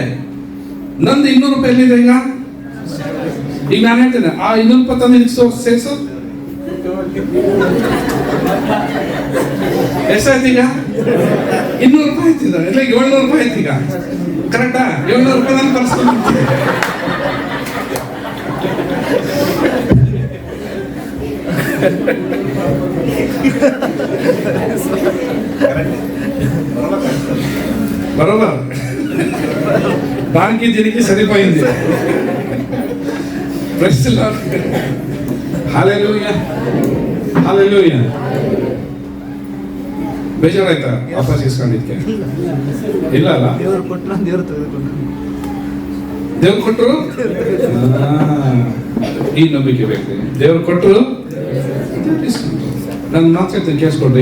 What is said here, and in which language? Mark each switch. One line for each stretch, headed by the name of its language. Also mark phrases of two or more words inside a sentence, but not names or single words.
Kannada: ನಂದು 200 ರೂಪಾಯಿ ಎಲ್ಲಿದೆ ಈಗ? ಈಗ ನಾನು ಹೇಳ್ತೇನೆ, ಆ 200 ರೂಪಾಯಿ ತಂದು ಇದಕ್ಕೆ ಸೇರಿಸು. ಎಷ್ಟಾಯ್ತು ಈಗ? 200 ರೂಪಾಯಿ ಆಯ್ತಿದ, ಇಲ್ಲ 700 ರೂಪಾಯಿ ಆಯ್ತು ಈಗ. ಕರೆಕ್ಟಾ? 700 ರೂಪಾಯಿ ನಾನು ಕಳಿಸ್ತೀನಿ.
Telugu: బరోబర్ దానికి దీనికి సరిపోయింది.
English: Praise the Lord. Hallelujah, hallelujah.
Kannada: ಬೇಜಾರಾಯ್ತಾ ವಾಪಸ್ ಇಸ್ಕೊಂಡಿದ್ಕೆ? ಇಲ್ಲ ಅಲ್ಲ, ದೇವ್ರು ಕೊಟ್ಟರು. ಈ ನಂಬಿಕೆ ಬೇಕು. ದೇವ್ರು ಕೊಟ್ಟರು, ನನ್ನ ಮಾತು ಕೇಳಿಸ್ಕೊಡ್ರಿ.